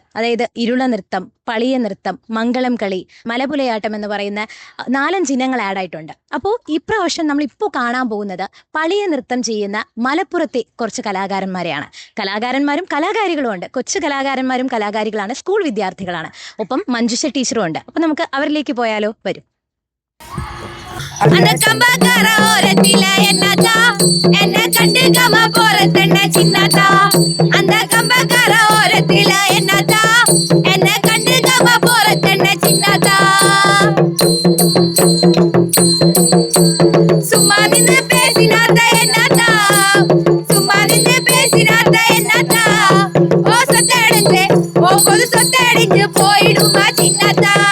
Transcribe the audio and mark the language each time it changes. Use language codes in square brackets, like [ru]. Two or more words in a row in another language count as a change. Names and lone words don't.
[ml] അതായത് ഇരുള നൃത്തം, പളിയ നൃത്തം, മംഗളം കളി, മലപുലയാട്ടം എന്ന് പറയുന്ന 4-5 ഇനങ്ങൾ ആഡായിട്ടുണ്ട്. അപ്പോൾ ഇപ്രാവശ്യം നമ്മളിപ്പോൾ കാണാൻ പോകുന്നത് പളിയ നൃത്തം ചെയ്യുന്ന മലപ്പുറത്തെ കുറച്ച് കലാകാരന്മാരെയാണ്. കലാകാരന്മാരും കലാകാരികളും ഉണ്ട്. കൊച്ചു കലാകാരന്മാരും കലാകാരികളാണ്, സ്കൂൾ വിദ്യാർത്ഥികളാണ്. ഒപ്പം മഞ്ജുഷ ടീച്ചറും ഉണ്ട്. അപ്പം നമുക്ക് അവരിലേക്ക് പോയാലോ? വരും. [ta] அந்த கம்பக்கார ஓரத்தில என்னதா என்ன கண்டுக்காம போறதென்ன சின்னதா அந்த கம்பக்கார ஓரத்தில என்னதா என்ன கண்டுக்காம போறதென்ன சின்னதா சும்மா நின்று பேசினாத என்னதா சும்மா நின்று பேசினாத என்னதா ஓ சொத்தடிஞ்சு ஓ பொது சொத்தடிஞ்சு போயிடுமா சின்னதா